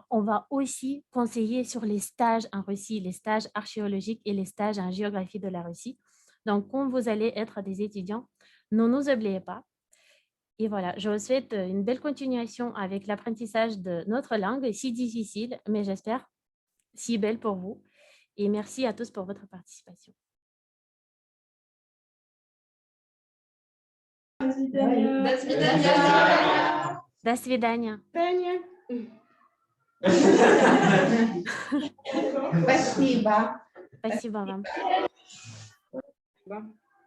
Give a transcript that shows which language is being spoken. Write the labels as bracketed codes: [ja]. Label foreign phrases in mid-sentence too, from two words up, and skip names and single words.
[fr] On va aussi conseiller sur les stages en Russie, les stages archéologiques et les stages en géographie de la Russie. Donc, quand vous allez être des étudiants, ne nous oubliez pas. Et voilà, je vous souhaite une belle continuation avec l'apprentissage de notre langue, si difficile, mais j'espère si belle pour vous. Et merci à tous pour votre participation. [ru] До свидания. До свидания. Tania. Спасибо. Спасибо вам. [fr] Bon.